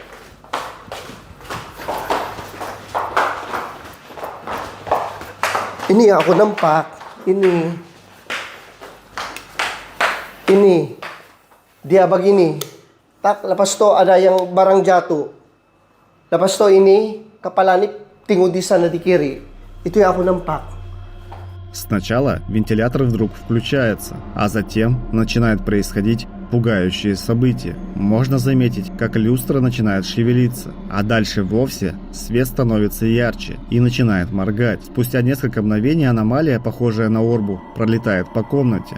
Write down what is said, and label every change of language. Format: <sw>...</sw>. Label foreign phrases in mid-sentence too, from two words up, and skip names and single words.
<ms>Ini yang aku nampak. Ini. Dia begini. Lepas to ada yang barang jatuh. Lepas to ini kepala ini tinggal di sana di kiri. Itu yang aku nampak.</ms> <ru>Сначала вентилятор вдруг включается, а затем начинает происходить пугающие события. Можно заметить, как люстра начинает шевелиться, а дальше вовсе свет становится ярче и начинает моргать. Спустя несколько мгновений аномалия, похожая на орбу, пролетает по комнате.</ru>